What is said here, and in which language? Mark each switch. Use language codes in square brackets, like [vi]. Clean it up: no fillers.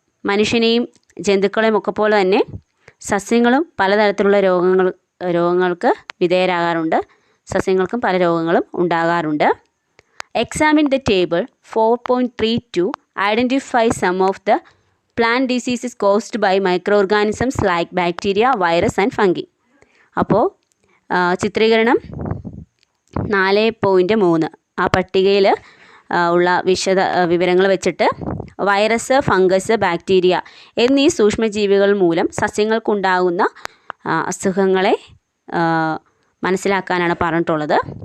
[ml] മനുഷ്യനെയും ജന്തുക്കളെയും ഒക്കെ പോലെ തന്നെ സസ്യങ്ങളും പലതരത്തിലുള്ള രോഗങ്ങൾക്ക് വിധേയരാകാറുണ്ട്. സസ്യങ്ങൾക്കും പല രോഗങ്ങളും ഉണ്ടാകാറുണ്ട്. [en] Examine the table 4.32. Identify some of the plant diseases caused by microorganisms like bacteria, virus and fungi. [ml] അപ്പോൾ ചിത്രീകരണം 4.3 ആ പട്ടികയിൽ ഉള്ള വിവരങ്ങൾ വെച്ചിട്ട് വൈറസ്, ഫംഗസ്, ബാക്ടീരിയ എന്നീ സൂക്ഷ്മജീവികൾ മൂലം സസ്യങ്ങൾക്കുണ്ടാകുന്ന അസുഖങ്ങളെ മനസ്സിലാക്കാനാണ് പറഞ്ഞിട്ടുള്ളത്.